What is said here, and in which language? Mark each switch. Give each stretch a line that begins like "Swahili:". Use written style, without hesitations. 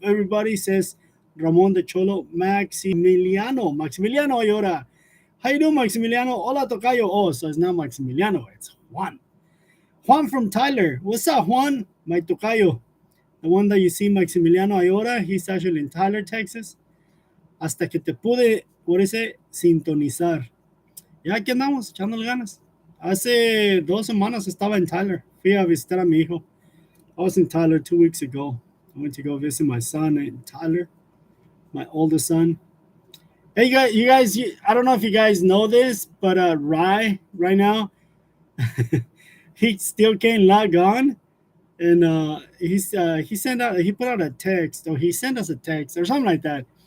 English: Everybody says Ramon de Cholo. Maximiliano Ayora. How you doing, Maximiliano?
Spanish: Hola, Tocayo.
English: Oh, so it's not Maximiliano, it's Juan. Juan from Tyler. What's up, Juan? My Tocayo. The one that you see, Maximiliano Ayora, he's actually in Tyler, Texas.
Spanish: Hasta que te pude, por ese, sintonizar. Ya aquí andamos, echándole ganas. Hace 2 semanas estaba en Tyler. Fui a visitar a mi hijo.
English: I was in Tyler 2 weeks ago. I went to go visit my son in Tyler, my oldest son. Hey, you guys, I don't know if you guys know this, but Rye right now, he still can't log on, and he put out a text, or he sent us a text or something like that.